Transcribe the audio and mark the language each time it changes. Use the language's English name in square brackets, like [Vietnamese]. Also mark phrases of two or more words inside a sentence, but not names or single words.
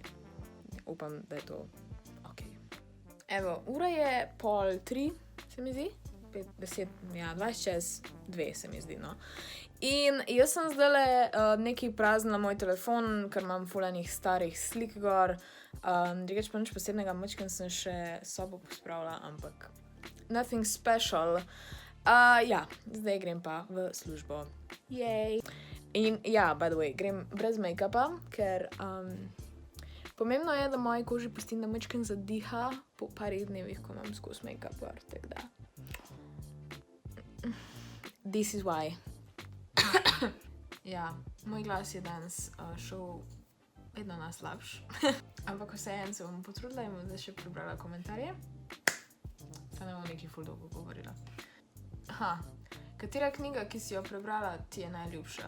[Slovenian] Upam, da je to Evo, ura je 2:30, se mi zdi? 20:02 se mi zdi, no. In jaz sem zdajle nekaj praznila moj telefon, ker imam ful enih starih slik gor. Drugače pa nič posebnega, majčkeno sem še sobo pospravila, ampak [English] nothing special. [Slovenian] Ja, zdaj grem pa v službo. Jej. In ja, [English] by the way, [Slovenian] grem brez make-upa, ker pomembno je, da moji koži pustim, da majčkeno zadiha po parih dnevih, ko imam skozi make-up gor, tako da. [English] This is why. [Slovenian] Ja, moj glas je danes šel vedno na slabš. Ampak vseeno se bom potrudila in bom zdaj še prebrala komentarje. Pa ne bom nekaj ful dolgo govorila. Katera knjiga, ki si jo prebrala, ti je najljubša?